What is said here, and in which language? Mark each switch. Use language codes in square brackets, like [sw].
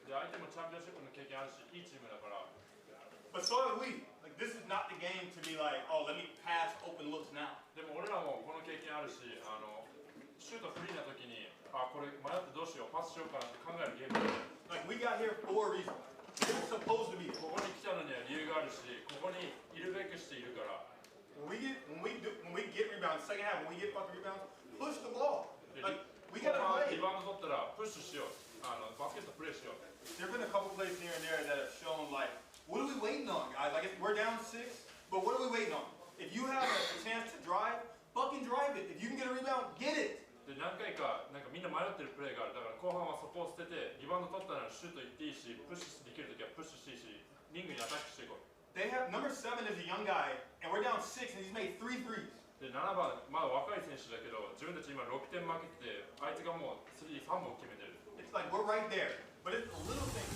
[ja] で相手もチャンピオンシップの経験あるし、いいチームだから。 [en] But so have we. Like this is not the game to be like, oh, let me pass open looks now. [ja] でも俺らもこの経験あるし、シュートフリーな時に、これ迷ってどうしよう、パスしようかなって考えるゲームだよ。 [en] Like we got here for a reason. We're supposed to be. [ja] ここに来たのには理由があるし、ここにいるべくしているから。 [en] When we get rebounds, second half, when we get fucking rebounds, push the ball. Like we gotta [ja] リ [en] play. [ja] バウンド取ったらプッシュしよう。バスケットプレーしよう。 [en] There've been a couple plays here and there that have shown like, what are we waiting on, guys? Like we're down 6, but what are we waiting on? If you have a chance to drive, fucking drive it. If you can get a rebound, get it. [ja] で何回かなんかみんな迷ってるプレーがある。だから後半はそこを捨てて、リバウンド取ったらシュート行っていいし、プッシュできるときはプッシュしていいし、リングにアタックしていこう。 [en] They have number 7 is a young guy, and we're down 6, and he's made 3 threes. [ja] で7番、まだ若い選手だけど、自分たち今6点負けてて、あいつがもう3本決めてる。 [en] It's like we're right there, but it's the little things.